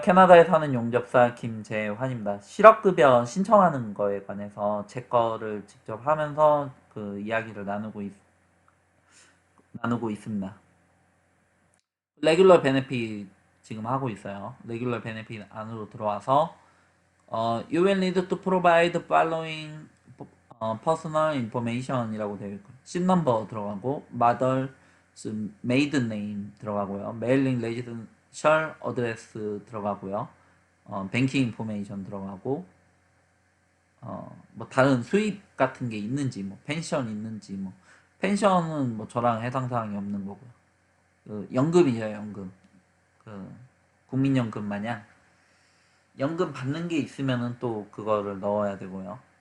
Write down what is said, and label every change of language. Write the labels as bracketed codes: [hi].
[ko] 캐나다에 사는 용접사 김재환입니다. 실업급여 신청하는 거에 관해서 제 거를 직접 하면서 그 이야기를 나누고 있습니다. 레귤러 베네핏 지금 하고 있어요. 레귤러 베네핏 안으로 들어와서 [en] You will need to provide the following personal information [ko] 이라고 되어 있고 [en] 신 넘버 들어가고 mother's maiden name [ko] 들어가고요. [en] mailing residential address [ko] 들어가고요. 뱅킹 인포메이션 들어가고 뭐 다른 수입 같은 게 있는지 뭐 펜션 있는지 뭐 펜션은 뭐 저랑 해당 사항이 없는 거고요. 그 연금이죠, 연금. 그 국민연금 마냥 연금 받는 게 있으면은 또 그거를 넣어야 되고요.